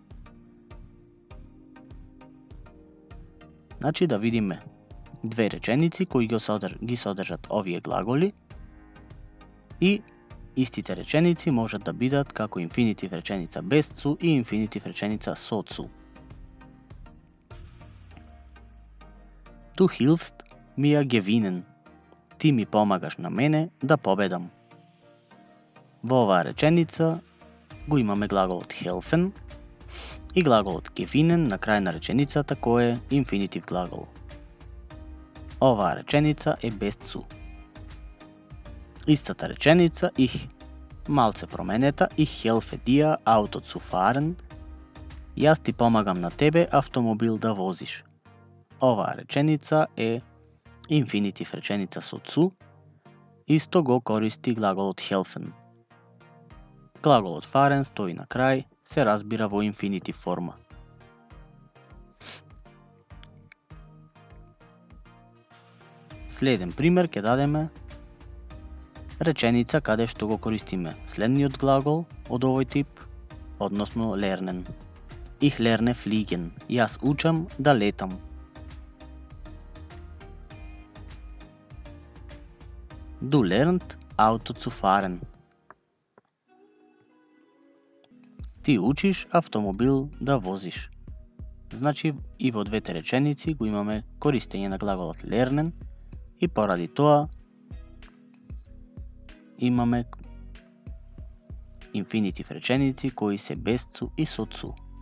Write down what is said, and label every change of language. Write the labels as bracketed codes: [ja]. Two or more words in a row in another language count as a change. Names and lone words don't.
[mk] Значи да видиме две реченици кои ги содржат овие глаголи и истите реченици можат да бидат како инфинитив реченица без цу и инфинитив реченица со цу. [de] Du hilfst mir gewinnen. [mk] Ти ми помагаш на мене да победам. Во оваа реченица го имаме глаголот helfen и глаголот gewinnen на крај на реченицата кој е инфинитив глагол. Оваа реченица е без цу. Истата реченица [de] ich [mk] малце променета [de] ich helfe dir Auto zu fahren. [mk] Јас ти помагам на тебе автомобил да возиш. Оваа реченица е инфинитив реченица со цу, исто го користи глаголот helfen. Глаголот fahren стои на крај, се разбира во инфинитив форма. Следен пример ќе дадеме реченица каде што го користиме следниот глагол од овој тип, односно lernen. [de] Ich lerne fliegen. [mk] Јас учам да летам. [de] Du lernst Auto zu fahren. [mk] Ти учиш автомобил да возиш. Значи и во двете реченици го имаме користење на глаголот lernen и поради тоа имаме инфинитив реченици кои се без цу и со цу.